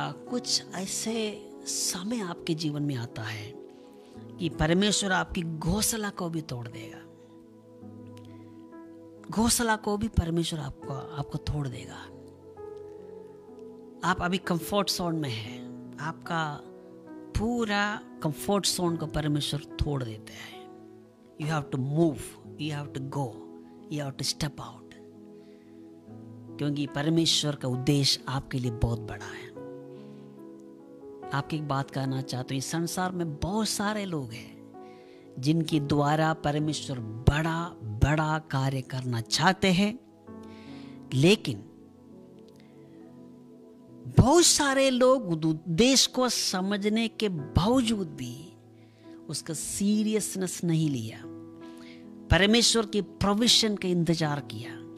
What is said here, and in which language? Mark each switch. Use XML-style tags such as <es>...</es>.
<hi>कुछ ऐसे समय आपके जीवन में आता है कि परमेश्वर आपकी घोंसला को भी तोड़ देगा। घोंसला को भी परमेश्वर आपको तोड़ देगा। आप अभी कंफर्ट जोन में हैं, आपका पूरा कंफर्ट जोन को परमेश्वर तोड़ देते हैं।</hi> <en>You have to move, you have to go, you have to step out,</en> <hi>क्योंकि परमेश्वर का उद्देश्य आपके लिए बहुत बड़ा है। आपकी एक बात कहना चाहता हूँ, इस संसार में बहुत सारे लोग हैं जिनके द्वारा परमेश्वर बड़ा बड़ा कार्य करना चाहते हैं, लेकिन बहुत सारे लोग उद्देश्य को समझने के बावजूद भी उसका सीरियसनेस नहीं लिया, परमेश्वर की प्रोविजन का इंतजार किया।</hi>